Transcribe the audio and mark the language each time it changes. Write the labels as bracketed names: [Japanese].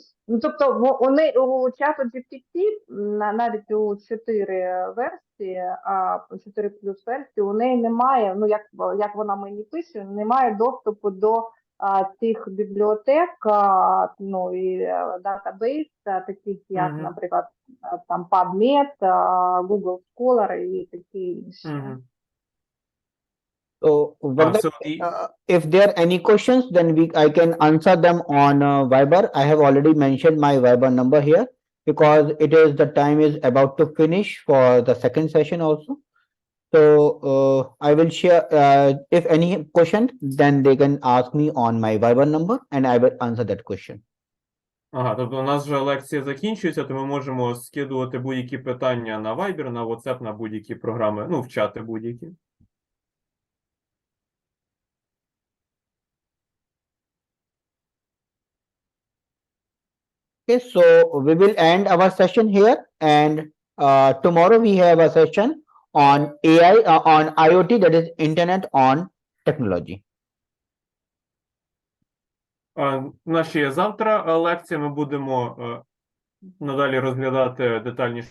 [Ukrainian] Ну, тобто вони у чату GPT, навіть у 4 версії, 4 плюс версії, у неї немає, ну як вона мені пише, немає доступу до цих бібліотек, ну і датабейс, таких як, Угу. наприклад, там PubMed, Google Scholar і такі інші. Угу. [English] So, whether, So the if there are any questions, then I can answer them on Viber. I have already mentioned my Viber number here because the time is about to finish for the second session also. So I will share if any question, then they can ask me on my Viber number and I will answer that question. [Ukrainian] Ага, тобто у нас вже лекція закінчується, то ми можемо скидувати будь-які питання на Viber, на WhatsApp, на будь-які програми, ну, в чати будь-які. [English] Okay, so we will end our session here, and tomorrow we have a session on AI, on IoT, that is Internet on Technology. [Ukrainian] У нас ще є завтра лекція, ми будемо надалі розглядати детальніше